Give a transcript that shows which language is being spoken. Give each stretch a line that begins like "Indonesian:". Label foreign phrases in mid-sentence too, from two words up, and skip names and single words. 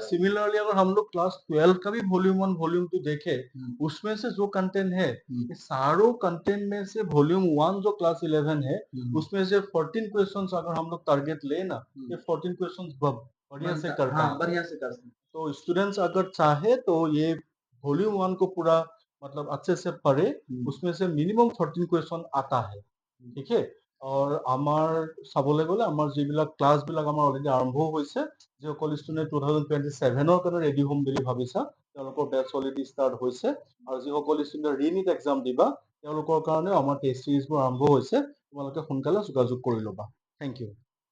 Hindi: सिमिलरली अगर हम लोग क्लास 12 का भी वॉल्यूम 1 वॉल्यूम 2 देखें, उसमें से जो कंटेंट है, ये सारों कंटेंट में से वॉल्यूम 1 जो क्लास 11 है, उसमें से 14 क्वेश्चंस अगर हम लोग टारगेट ले ना, ये 14 क्वेश्चंस बढ़िया से कर हाँ, पाएंगे। बढ़िया से कर सकते। तो स्टूडेंट्स अगर चाहे तो ये वॉल्यूम 1 को पूरा मतलब अच्छे से पढ़े, उसमें से मिनिमम 14 क्वेश्चन आता है, ঠিক है।
Assamese: और আমাৰ চাবলৈ গ'লে আমাৰ যিবিলাক ক্লাছবিলাক আমাৰ অলৰেডি আৰম্ভ হৈছে, যিসকল ষ্টুডেণ্ট 2027 কাৰণে ৰেডি হ'ম বুলি ভাবিছা, তেওঁলোকৰ বেটছ অলৰেডি ষ্টাৰ্ট হৈছে। আৰু যিসকল ষ্টুডেণ্ট ৰিনিট এক্সাম দিবা, তেওঁলোকৰ কাৰণেও আমাৰ টেষ্ট চিৰিজবোৰ আৰম্ভ হৈছে। তোমালোকে সোনকালে যোগাযোগ কৰি ল'বা।
English: thank you.